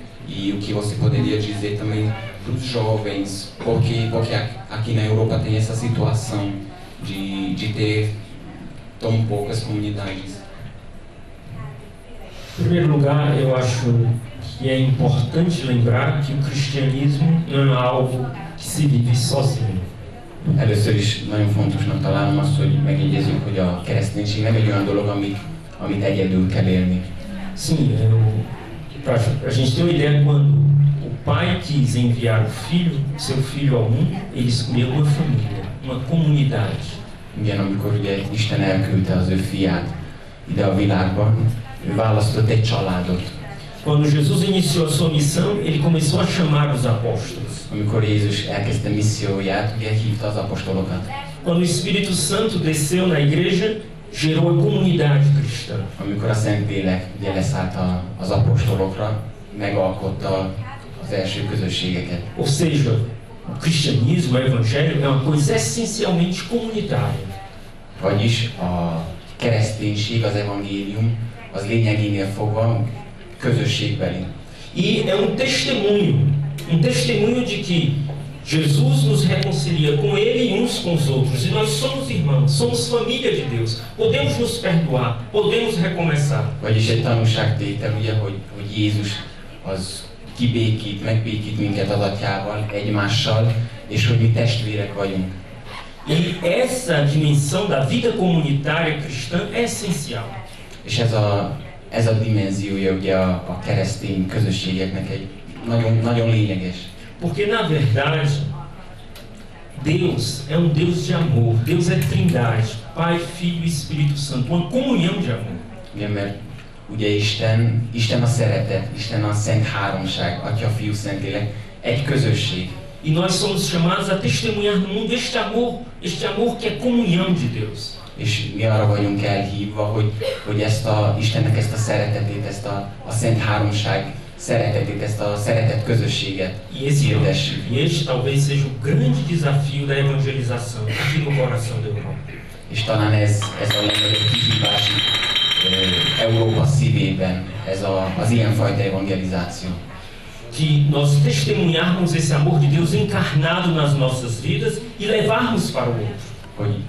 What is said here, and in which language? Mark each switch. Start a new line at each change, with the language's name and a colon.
Portuguese: E o que você poderia dizer também para os jovens, porque aqui na Europa tem essa situação de ter tão poucas comunidades? Em primeiro lugar, eu acho que é importante lembrar que o cristianismo não é algo que se vive sozinho.
Hungarian: Először is nagyon fontosnak találom azt, hogy megjegyezzük, hogy a kereszténység nem egy olyan dolog, amit egyedül kell élni.
Portuguese: Sim, para a gente ter uma ideia, quando o pai quis enviar seu filho ao mundo, ele escolheu uma família, uma comunidade.
Hungarian: Igen, amikor ugye Isten elküldte az ő fiát ide a világba, ő választott egy családot.
Portuguese: Quando Jesus iniciou a sua missão, ele começou a chamar os apóstolos.
Hungarian: Amikor Jézus elkezdte misszióját, ugye hívta az apostolokat.
Portuguese: Quando o Espírito Santo desceu na igreja, gerou a comunidade cristã.
Hungarian: Amikor a Szentlélek ugye leszállt az apostolokra, megalkotta az első közösségeket.
Portuguese: Ou seja, o cristianismo, o evangelho é uma coisa essencialmente comunitária.
Hungarian: Vagyis a kereszténység, az evangélium, az lényegénél fogva közösségbeli.
Portuguese: E é um testemunho de que Jesus nos reconcilia com Ele e uns com os outros. E nós somos irmãos, somos família de Deus. Podemos nos perdoar, podemos recomeçar.
Hungarian: Vagyis egy tanúságtétel, ugye, hogy Jézus az megbékít minket az Atyával, egymással, és hogy mi testvérek vagyunk.
Portuguese: E essa dimensão da vida comunitária cristã é essencial.
Hungarian: És ez a dimenziója ugye a keresztény közösségeknek egy nagyon lényeges.
Portuguese: Porque na verdade, Deus é um Deus de amor. Deus é trindade, Pai, Filho e Espírito Santo, uma comunhão de amor.
Hungarian: Igen, mert ugye Isten a szeretet, Isten a Szent Háromság, Atya, Fiú, Szentlélek, egy közösség.
Portuguese: E nós somos chamados a testemunhar no mundo este amor que é comunhão de Deus.
Hungarian: És mi arra vagyunk elhívva, hogy Istennek ezt a szeretetét, ezt a Szent Háromság szeretetét, ezt a szeretet közösséget hirdessük.
Portuguese: E este talvez seja o grande desafio da evangelização aqui no coração da Europa.
Hungarian: És talán ez a legnagyobb kihívás Európa szívében, ez az ilyenfajta evangelizáció.
Portuguese: Que nós testemunharmos esse amor de Deus encarnado nas nossas vidas e levarmos para o outro.